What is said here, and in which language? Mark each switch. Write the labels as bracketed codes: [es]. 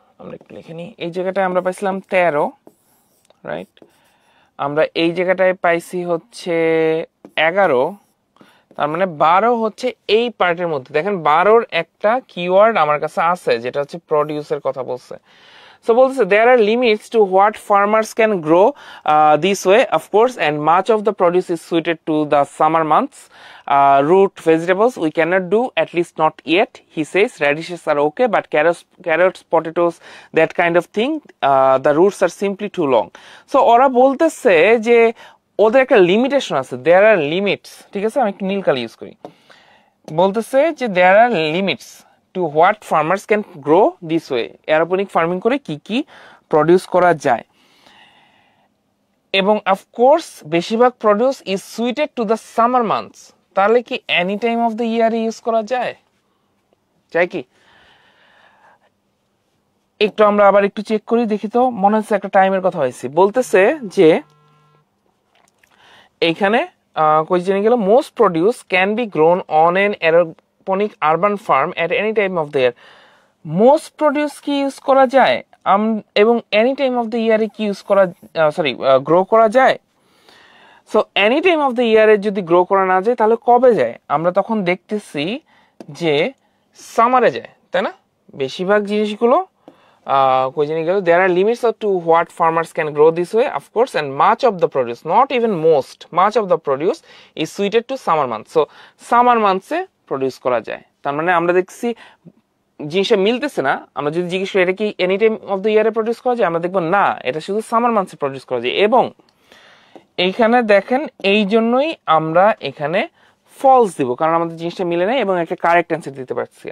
[bn] আমরা একটু লিখে নিই, এই জায়গাটায় আমরা পাইছিলাম 13, রাইট। আমরা এই জায়গাটায় পাইছি হচ্ছে 11, তার মানে 12 হচ্ছে এই পার্টের মধ্যে। দেখেন 12-র একটা কিওয়ার্ড আমার কাছে আছে, যেটা হচ্ছে প্রডিউসের কথা বলছে। So বলতেছে [en] there are limits to what farmers can grow this way, of course, and much of the produce is suited to the summer months. Root vegetables we cannot do, at least not yet, he says. Radishes are okay, but carrots, potatoes, that kind of thing, the roots are simply too long. [bn] So ওরা বলতেছে যে ওদের একটা limitation আছে, [en] there are limits, [bn] ঠিক আছে। আমি একটু নীল কালি ইউজ করি। বলতেছে যে [en] there are limits to what farmers can grow this way. [bn] অ্যারোপনিক farming করে কি কি প্রডিউস করা যায়। [en] এবং অফকোর্স বেশিরভাগ produce is suited to the summer months. [bn] তাহলে কি [en] any time of the ইয়ারে [bn] ইউজ করা যায়? চাই কি? একটু আমরা আবার একটু চেক করি, দেখি তো। মনে হচ্ছে একটা টাইমের কথা হয়েছে। বলতেছে যে এইখানে কই জেনে গেল, [en] Most produce can be grown on an aeroponic urban farm at any time of the year. [bn] Most produce কি ইউজ করা যায় এবং [en] any time of the ইয়ারে [bn] কি ইউজ করা, গ্রো করা যায়? So any time of the ইয়ারে যদি গ্রো করা না যায় তাহলে কবে যায়? আমরা তখন দেখতেছি যে সামারে যায়, তাই না? বেশিরভাগ জিনিসগুলো কই জেনে গেল, [en] there are limits to what farmers can grow this way, of course, and much of the produce, not even most, much of the produce is suited to summer months. [bn] So summer months A produce করা যায়। তার মানে আমরা দেখছি জিনিসটা মিলতেছে না। আমরা যদি জিজ্ঞেস করি এটা কি [en] any time of the ইয়ারে [bn] প্রডিউস করা যায়, আমরা দেখবো না, এটা শুধু সামার মান্থসে প্রডিউস করা যায়। এবং এইখানে দেখেন, এই জন্যই আমরা এখানে ফলস দিব, কারণ আমাদের জিনিসটা মিলে নাই এবং একটা কারেক্ট অ্যান্সার দিতে পারছি।